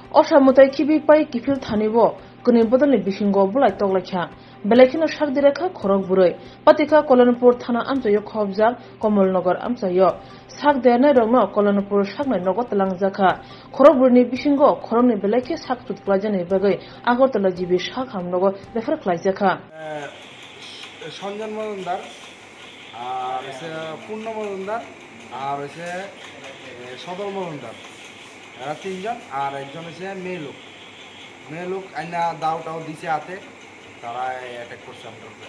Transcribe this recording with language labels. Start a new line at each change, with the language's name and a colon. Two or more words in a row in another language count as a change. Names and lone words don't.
Kok Borok: অসামতাই কিবি পাই কিফিল থানিব কনি বদলনি বিসিঙ্গ বুলাই তগলাইখা বেলাইখিনো সাকদিরেখা খরক বুরৈ পাতিকা কল্যাণপুর থানা আমচাইও খবজাক কমলনগর আমচাইও সাকদেনাই রংনো কল্যাণপুর সাকনাই নগদ লাংজাখা খরক বুরনি বিসিঙ্গ খরংনি বেলাইখে সাকতুত ক্লাইজানি বাগৈ আগরতলা জিবি সাক হামনগ বেফার ক্লাইজাখা
Bangla: সঞ্জন মজুমদার আর পূর্ণ মজুমদার আর সদর মজুমদার, এরা তিনজন। আর একজন মেয়ে লোক আইনা দাও টাও দিছে হাতে, তারা অ্যাটাক করছে আমাদের উপরে।